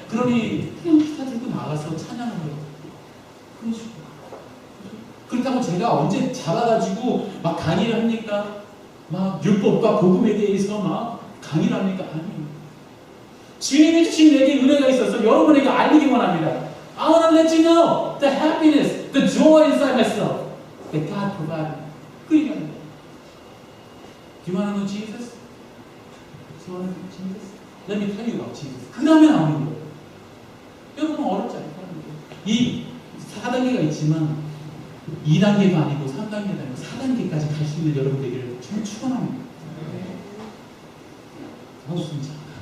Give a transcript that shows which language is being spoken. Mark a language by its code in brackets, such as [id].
[ko] 그러니 그냥 기타 들고 나가서 찬양을 해요. 그렇다고 제가 언제 잡아가지고 막 강의를 합니까? 막 율법과 복음에 대해서 막 강의를 합니까? 아니에요. 주님이 주신 내게 은혜가 있어서 여러분에게 알리기 원합니다. [en] I want to let you know the happiness, the joy inside myself that God provided. [ko] 그 얘기하는 거예요. [en] Do you want to know Jesus? Do you want to know Jesus? Let me tell you about Jesus. [ko] 그 다음에 나오는 거예요. 여러분 어렵지 않아요. 이 4단계가 있지만 2단계도 아니고 3단계도 아니고 4단계까지 갈 수 있는 여러분 되기를 정말 축원합니다. 좋습니다.